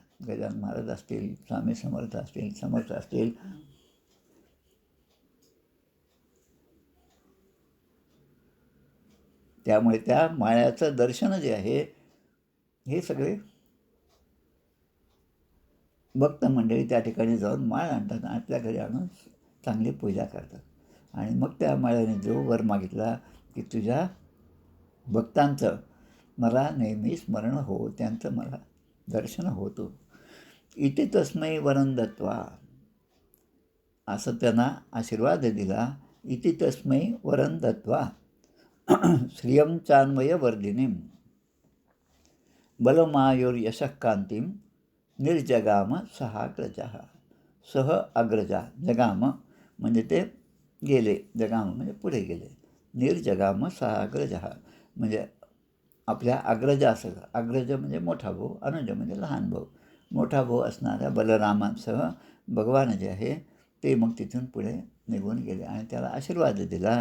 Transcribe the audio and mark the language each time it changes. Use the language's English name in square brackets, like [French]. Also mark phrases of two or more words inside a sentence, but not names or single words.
[Marathi] गजानन महाराज असतील, स्वामी समर्थ असतील, समर्थ असतील, त्यामुळे त्या माळ्याचं दर्शन जे आहे हे सगळे भक्त मंडळी त्या ठिकाणी जाऊन माळ आणतात, आपल्या घरी आणून चांगली पूजा करतात. आणि मग त्या माळ्याने जो वर मागितला की तुझ्या भक्तांचं मला नेहमी स्मरण हो, त्यांचं मला दर्शन होतो. [Sanskrit] इति तस्मै वरं दत्वा, [Marathi] असं त्यांना आशीर्वाद दिला. [Sanskrit] इति तस्मै वरं दत्वा श्रियं चान्मय वर्धिनीं बलमायुर्यशः कांतीं निर्जगाम सहाग्रजः. [Marathi] सह अग्रजा, जगाम म्हणजे ते गेले, जगाम म्हणजे पुढे गेले, [Sanskrit] निर्जगाम सहाग्रजः [Marathi] म्हणजे आपल्या अग्रजासह, अग्रज म्हणजे मोठा भाऊ, अनुज म्हणजे लहान भाऊ, मोठा भाऊ असणाऱ्या बलरामांसह भगवान जे आहे ते मग तिथून पुढे निघून गेले आणि त्याला आशीर्वाद दिला.